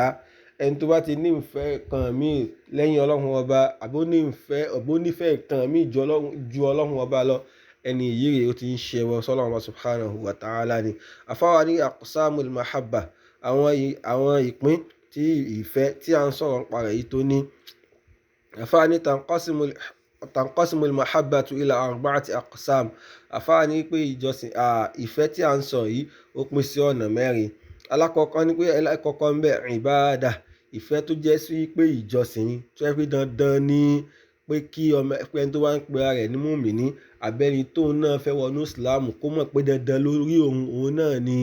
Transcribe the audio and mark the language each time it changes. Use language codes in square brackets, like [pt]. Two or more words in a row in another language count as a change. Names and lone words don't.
[yo] Ẹni tó bá ti ní ìfẹ́ kan míì lẹ́yìn Ọlọ́hun Ọba, àbó nífẹ̀ẹ́ kan míì ju Ọlọ́hun Ọba lọ, ẹni yìí rẹ̀ ó ti ń ṣe ẹbọ s'Ọlọ́hun Ọba [ar] سبحانه وتعالى [yo] ni. Àfáwà ní [ar] أقسام المحبة, [yo] àwọn ìpín tí ìfẹ́ tí a ń sọ̀rọ̀ nípa rẹ̀ yìí tó ní. Àfáà ní [ar] تنقسم المحبة إلى أربعة أقسام. [yo] Àfáà ní pé ìjọsìn, ìfẹ́ tí a ń sọ yìí ó pín sí ọ̀nà mẹ́rin. Alákọ̀ọ́kọ́ ní pé ẹlẹ́kọ̀ọ́kọ́ ń bẹ ìbáadà, ìfẹ́ tó jẹ́ sí pé ìjọsìn ni, tó yẹ pé dandan ni pé kí ẹni tó bá ń pe ara rẹ̀ ní mùmínì àbẹ́ni tóun náà fẹ́ wọnú ìsìláàmù kó mọ̀ pé dandan lórí òun náà ni.